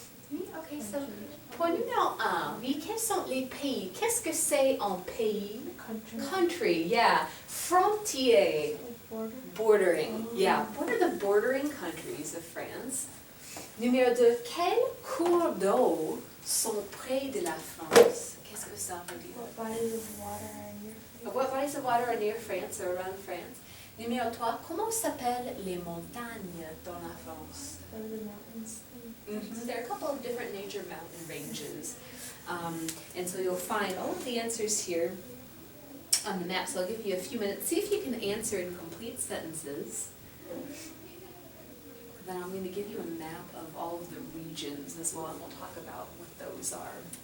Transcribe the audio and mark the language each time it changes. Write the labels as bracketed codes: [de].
[fr] Ok, so pour numéro 1, oui, quels sont les pays? Qu'est-ce que c'est un pays? [en] Country, yeah. Frontier. Bordering, yeah. What are the bordering countries of France? [fr] Numéro 2, quels cours d'eau sont près de la France? Qu'est-ce que ça veut dire? [en] What bodies of water are near France? What bodies of water are near France or around France? Numéro 3, comment s'appellent les montagnes dans la France? What are the mountains? There are a couple of different nature mountain ranges. And so you'll find all of the answers here on the map. So I'll give you a few minutes. See if you can answer in complete sentences. Then I'm going to give you a map of all of the regions as well, and we'll talk about what those are.